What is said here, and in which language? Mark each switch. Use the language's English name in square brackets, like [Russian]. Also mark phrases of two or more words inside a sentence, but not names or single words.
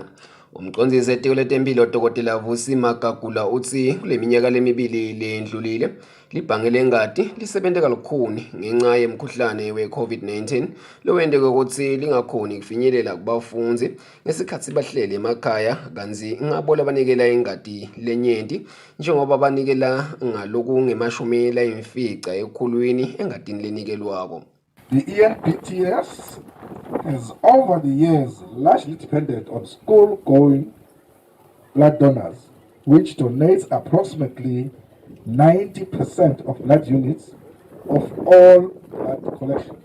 [Swati] Umcondzisi etiko letempilo Dr. Magagula uthi kule minyaka lemibili lendlulile libhange lengadi lisebente kalukhuni ngenxa yemkhuhlane we-COVID-19 lowende ukuthi lingakhoni kufinyelela kubafundzi ngesikhathi bahlele emakhaya kanzi ngabo labanikela ingadi lenyenti njengoba banikela ngalokungemashumi layimfica ekhulwini engadini lenikelwako. [English] The ENPTS has over the years largely depended on school-going blood donors, which donates approximately 90% of blood units of all blood collections.